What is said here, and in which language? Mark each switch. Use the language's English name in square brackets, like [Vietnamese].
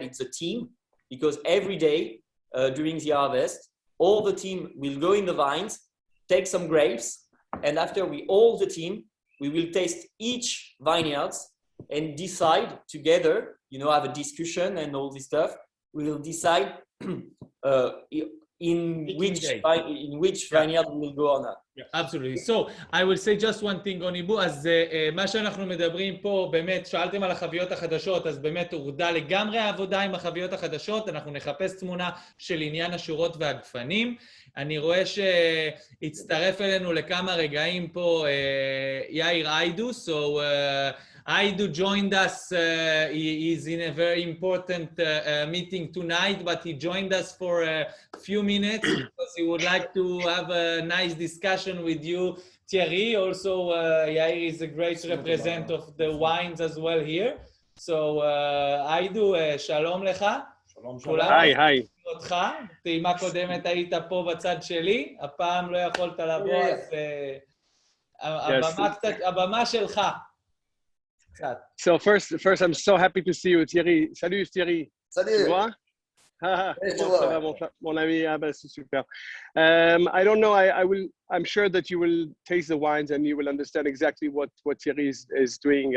[English] It's a team, because every day during the harvest, all the team will go in the vines, take some grapes, and after all the team, we will taste each vineyards and decide together, have a discussion and all this stuff. We will decide in which vineyard we will go or not. Yeah, absolutely. So I will say just one thing on עיבוד. [Hebrew] אז מה שאנחנו מדברים פה, באמת, שאלתם על החביות החדשות, אז באמת הורדה לגמרי העבודה עם החביות החדשות. אנחנו נחפש תמונה של עניין השורות והגפנים. אני רואה שהצטרף אלינו לכמה רגעים פה יאיר איידו. [English] So Aidu joined us. He is in a very important meeting tonight, but he joined us for a few minutes because he would like to have a nice discussion with you, Thierry. Also, Yair is a great representative of the wines as well here. So, Aidu, shalom lecha. [Hebrew] שלום. היי. אותך, טעימה קודמת היית פה בצד שלי, הפעם לא יכולת לבוא, אז הבמה שלך. [English] So first, I'm so happy to see you, Thierry. [French] Salut, Thierry. Salut. Tu vois? Ça va, mon ami. C'est super. [English] I don't know. I'm sure that you will taste the wines and you will understand exactly what Thierry is doing.